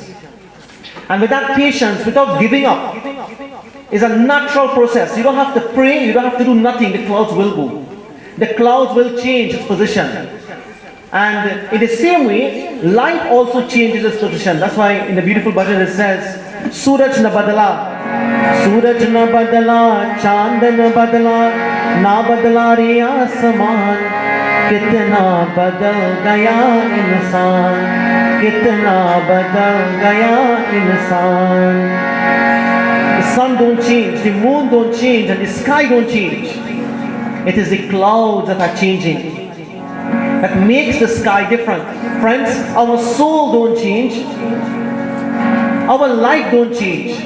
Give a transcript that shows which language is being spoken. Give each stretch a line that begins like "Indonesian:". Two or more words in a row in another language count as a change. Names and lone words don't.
English: And with that patience, without giving up, is a natural process. You don't have to pray, you don't have to do nothing, the clouds will go. The clouds will change its position. And in the same way, life also changes its position. That's why in the beautiful bhajan it says,
Hindi: सूरज न बदला, सूरज न बदला, चाँद न बदला, न बदला रे आसमान. कितना बदल गया इंसान, कितना बदल गया इंसान.
English: The sun don't change, the moon don't change, and the sky don't change. It is the clouds that are changing that makes the sky different. Friends, our soul don't change, our life don't change.